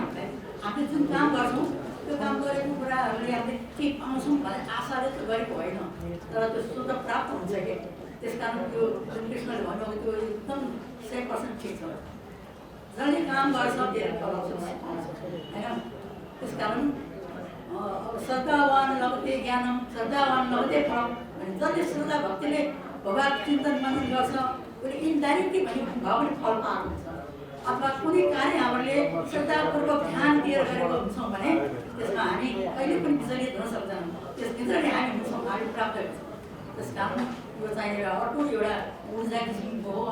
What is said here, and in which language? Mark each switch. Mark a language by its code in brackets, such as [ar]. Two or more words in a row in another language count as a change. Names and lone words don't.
[ne] हामीले जुन काम गर्छौँ त्यो काम गरेको कुराहरूले हामीले केही पाउँछौँ भन्ने आशाले त गरेको होइन, तर त्यो शुद्ध प्राप्त हुन्छ कि। त्यस कारण त्यो जुन कृष्णले भन्नुभएको त्यो एकदम 100% ठिक छ। जसले काम गर्छ त्यसले फल पाउँछ होइन। त्यसकारण अब [sa] श्रद्धावान लभते ज्ञानम श्रद्धावान लभते फलम [ne] भने जसले श्रद्धा भक्तिले भगवान् चिन्तन मनन गर्छ उसले इन्डाइरेक्टली भने भगवान् फल पाएको हुन्छ। अथवा कुनै कार्य हामीले श्रद्धापूर्वक ध्यान दिएर गरेको हुन्छौँ भने त्यसमा हामी कहिले पनि विचलित हुन सक्दैनौँ। त्यसभित्र नै हामी हुन्छौँ, हामी प्राप्त हुन्छौँ। त्यस कारण यो चाहिँ अर्को एउटा ऊर्जा किसिमको हो।